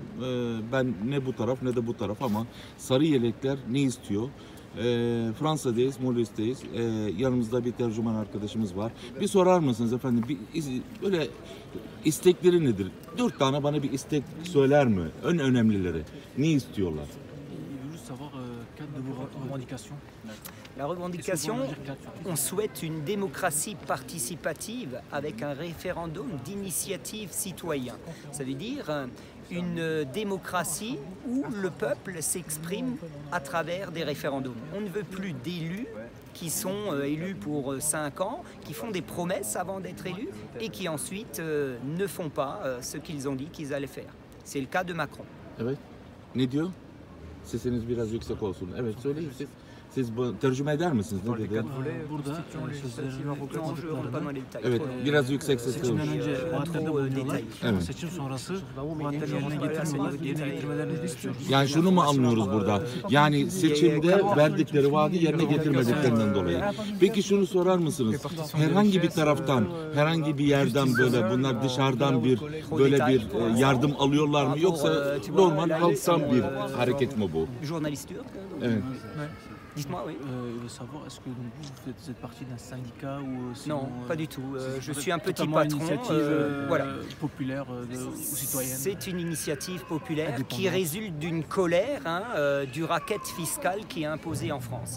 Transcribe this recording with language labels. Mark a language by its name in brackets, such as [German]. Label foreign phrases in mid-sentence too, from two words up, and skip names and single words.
[Turkish] Ben ne bu taraf ne de bu taraf ama sarı yelekler ne istiyor? Fransa'dayız, Mulhous'teyiz. Yanımızda bir tercüman arkadaşımız var. Bir sorar mısınız efendim? Böyle istekleri nedir? 4 tane bana bir istek söyler mi? En önemlileri. Ne istiyorlar? [French] La revendication, on souhaite une démocratie participative avec un référendum d'initiative citoyen. Ça veut dire une démocratie où le peuple s'exprime à travers des référendums. On ne veut plus d'élus qui sont élus pour 5 ans, qui font des promesses avant d'être élus et qui ensuite ne font pas ce qu'ils ont dit qu'ils allaient faire. C'est le cas de Macron. [Turkish] Evet. Ne diyor? Sesiniz biraz yüksek olsun. Evet, söyleyin siz. Siz tercüme eder misiniz? Ne dedi? Burada Evet, biraz yüksek sesle. seçimden önce vaatlerini bulunuyorlar. Evet. Seçim sonrası vaatlerini yerine getirmelerini istiyoruz. Yani şunu mu anlıyoruz burada? Yani seçimde verdikleri vaadi yerine getirmediklerinden dolayı. Peki şunu sorar mısınız? Herhangi bir taraftan, herhangi bir yerden böyle bunlar dışarıdan böyle bir yardım alıyorlar mı? Yoksa normal halktan bir hareket mi bu? [French] Journaliste turc. [Turkish] Evet. [French] Dites-moi, oui. Je veux savoir, est-ce que vous faites partie d'un syndicat ou Non, pas du tout. Je suis un petit totalement patron. initiative Voilà. populaire ou citoyenne. C'est une initiative populaire qui résulte d'une colère du racket fiscal qui est imposé en France.